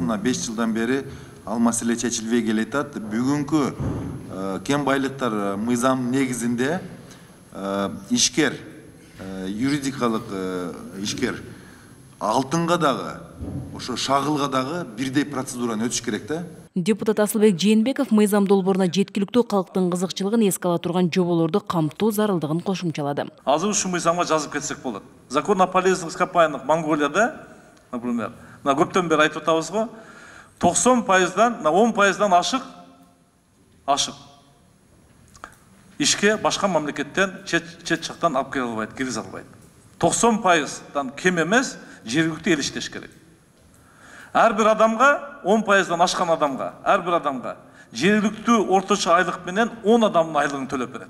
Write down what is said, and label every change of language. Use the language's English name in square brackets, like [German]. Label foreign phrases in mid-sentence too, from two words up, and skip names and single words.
[Kyrgyz] Мына 5 жылдан бери ал маселе чечилбей келатат. Бүгүнкү кен байлыктар мыйзам негизинде ишкер, юридикалык ишкер алтынга дагы, ошо шагылга дагы бирдей процедураны өтүш керек да. Депутат Асылбек Жээнбеков мыйзам долбооруна жеткиликтүү калктын кызыкчылыгын эске ала турган жоболорду камтуу зарылдыгын кошумчалады. Азыр ушул мыйзамга жазып кетсек болот. [Russian] Закон о полезных ископаемых [Kyrgyz] Монголияда, [Russian] например, на [Kyrgyz] көптөн бери айтып атабыз го, 90%-дан, на 10%-дан ашык ишке башка мамлекеттен чет жактан алып келе албайт, киргизе албайт. 90%-дан кем эмес жергиликтүү эл иштеш керек. Ар бир адамга, 10%-дан ашкан адамга, ар бир адамга жергиликтүү орточо айлык менен 10 адамдын айлыгын төлөп берет.